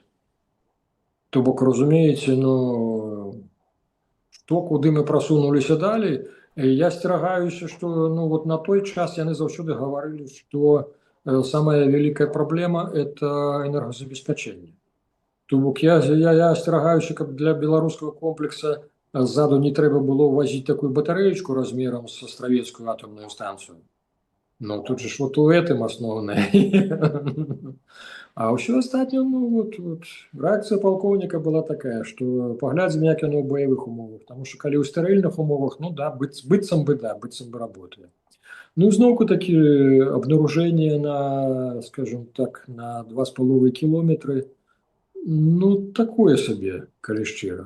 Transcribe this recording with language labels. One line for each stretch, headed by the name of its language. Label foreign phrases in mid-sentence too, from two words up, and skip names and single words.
Belarusian: То бок, разумееце, ну, што, куды мы прасунуліся далей, я асцерагаюся, што ну, вот на той час яны заўсёды гаварылі, што самая вялікая праблема – это энергазабеспячэнне. То бок я асцерагаюся, каб для беларускага комплекса ззаду не трэба было возіць такую батарэечку размерам з астравецкую атомную станцыю.
Russian: Ну, тут же ж вот у этом основное.
Belarusian: А ўсё астатняе, ну, вот рэакцыя палкоўніка была такая, што паглядзім, як яно ў баявых умовах. Таму што калі ў стэрыльных умовах, ну да, быццам бы работае. Ну, зноўку такі абнаружэнне на, скажем так, на 2,5 кілометры, ну, такое сабе, калі шчыра.